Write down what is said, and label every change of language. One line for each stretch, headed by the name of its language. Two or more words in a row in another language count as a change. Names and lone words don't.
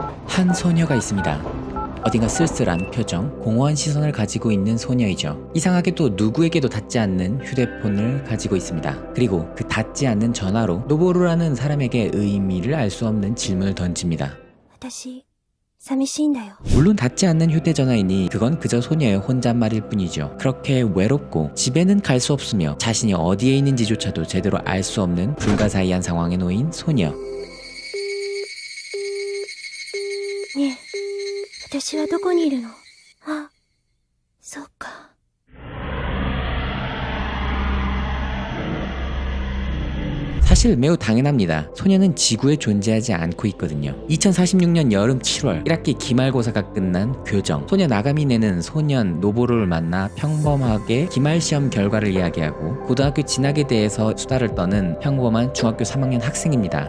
Korean: 한 소녀가 있습니다. 어딘가 쓸쓸한 표정, 공허한 시선을 가지고 있는 소녀이죠. 이상하게도 누구에게도 닿지 않는 휴대폰을 가지고 있습니다. 그리고 그 닿지 않는 전화로 노보루라는 사람에게 의미를 알 수 없는 질문을 던집니다.
Japanese: 私寂しいんだよ。
Korean: 물론 닿지 않는 휴대전화이니 그건 그저 소녀의 혼잣말일 뿐이죠. 그렇게 외롭고 집에는 갈 수 없으며 자신이 어디에 있는지조차도 제대로 알 수 없는 불가사의한 상황에 놓인 소녀.
Japanese: ねえ、私はどこにいるの？あ、そっか。
Korean: 사실 매우 당연합니다. 소녀는 지구에 존재하지 않고 있거든요. 2046년 여름 7월 1학기 기말고사가 끝난 교정. 소녀 나가미네는 소년 노보루를 만나 평범하게 기말시험 결과를 이야기하고 고등학교 진학에 대해서 수다를 떠는 평범한 중학교 3학년 학생입니다.